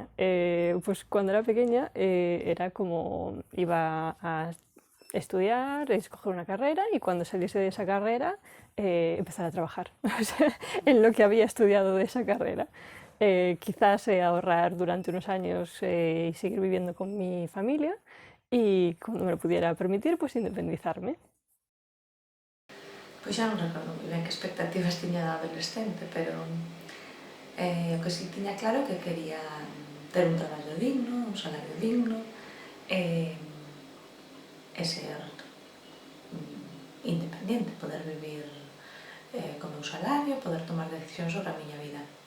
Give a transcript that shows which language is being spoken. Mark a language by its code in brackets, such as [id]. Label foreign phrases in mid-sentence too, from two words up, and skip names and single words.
[es] Pues cuando era pequeña era como iba a estudiar, escoger una carrera y cuando saliese de esa carrera empezar a trabajar en lo que había estudiado de esa carrera. Quizás ahorrar durante unos años y seguir viviendo con mi familia y cuando me lo pudiera permitir, pues independizarme. [gl] Pois xa non recordo moi ben que expectativas tiña de adolescente, pero o que si tiña claro que quería ter un traballo digno, un salario digno e ser independiente, poder vivir con meu salario, poder tomar decisións sobre a miña vida.